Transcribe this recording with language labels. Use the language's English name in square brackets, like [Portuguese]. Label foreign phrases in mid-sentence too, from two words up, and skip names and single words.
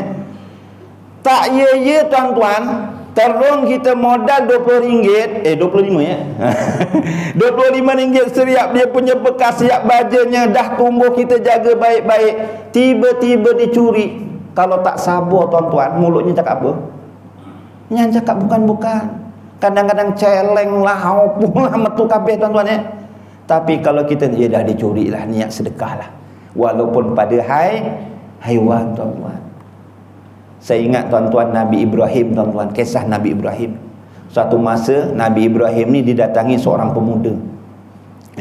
[Malay] Tak ya tuan-tuan. Terung kita modal RM20, 25 ya. RM25 seriap dia punya bekas siap bajanya dah tumbuh, kita jaga baik-baik. Tiba-tiba dicuri. Kalau tak sabar tuan-tuan, mulutnya cakap apa? Yang cakap bukan-bukan. Kadang-kadang celeng lah, opung lah, [Javanese] metu kabeh [Malay] tuan-tuan ya. Tapi kalau kita dah dicuri lah, niat sedekah lah. Walaupun pada haiwan tuan-tuan. Saya ingat tuan-tuan Nabi Ibrahim tuan-tuan, kisah Nabi Ibrahim. Suatu masa Nabi Ibrahim ni didatangi seorang pemuda.